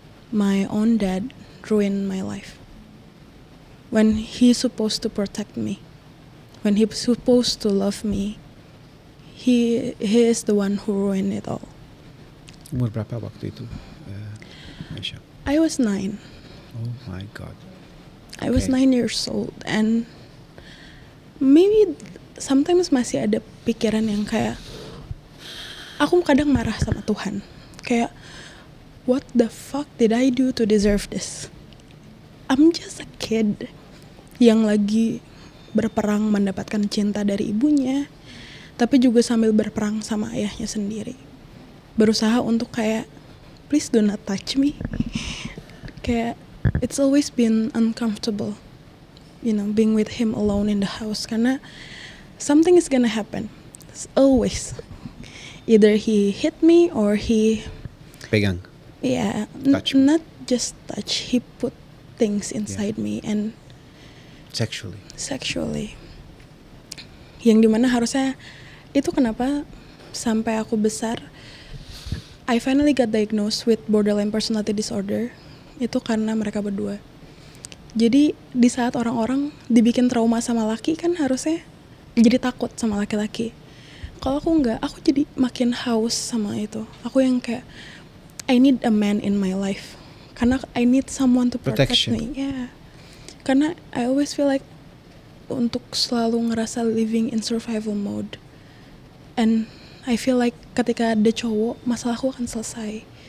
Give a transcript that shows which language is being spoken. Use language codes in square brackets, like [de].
[en] My own dad ruined my life. When he supposed to protect me, when he supposed to love me, he is the one who ruined it all. [id] Umur berapa waktu itu, Aisyah? [en] I was 9. Oh my God. I was Okay. 9 years old, and maybe sometimes [id] masih ada pikiran yang kayak, aku kadang marah sama Tuhan. [en] Kayak, what the fuck did I do to deserve this? I'm just a kid [id] yang lagi berperang mendapatkan cinta dari ibunya, tapi juga sambil berperang sama ayahnya sendiri. Berusaha untuk kayak, [en] please do not touch me. Kayak, it's always been uncomfortable, you know, being with him alone in the house. Karena something is gonna happen. It's always. Either he hit me or he, [id] Pegang. [en] yeah, Touch me. not just touch. He put things inside me and Sexually. sexually. [id] Yang dimana harusnya, itu kenapa sampai aku besar, [en] I finally got diagnosed with borderline personality disorder. [id] Itu karena mereka berdua. Jadi di saat orang-orang dibikin trauma sama laki, kan harusnya jadi takut sama laki-laki. Kalau aku enggak, aku jadi makin haus sama itu. Aku yang kayak, [en] I need a man in my life. Karena I need someone to protect Protection. me. Yeah. Karena I always feel like [id] untuk selalu ngerasa [en] living in survival mode. And I feel like [id] ketika ada cowok, masalahku akan selesai.